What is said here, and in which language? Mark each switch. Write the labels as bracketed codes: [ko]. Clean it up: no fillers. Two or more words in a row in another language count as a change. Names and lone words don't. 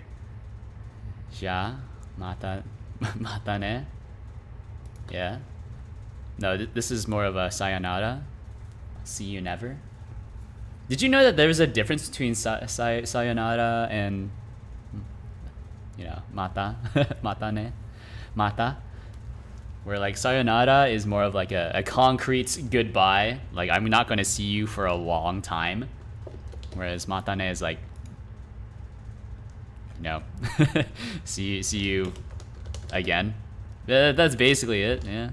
[ja] Ja, mata ne. [en] Yeah. No, this is more of a sayonara. See you never. Did you know that there's a difference between sayonara and, you know, [ja] mata, mata ne, mata? [en] Where like sayonara is more of like a concrete goodbye. Like I'm not going to see you for a long time. Whereas [ja] mata ne [en] is like, you know, see you again. That's basically it, yeah.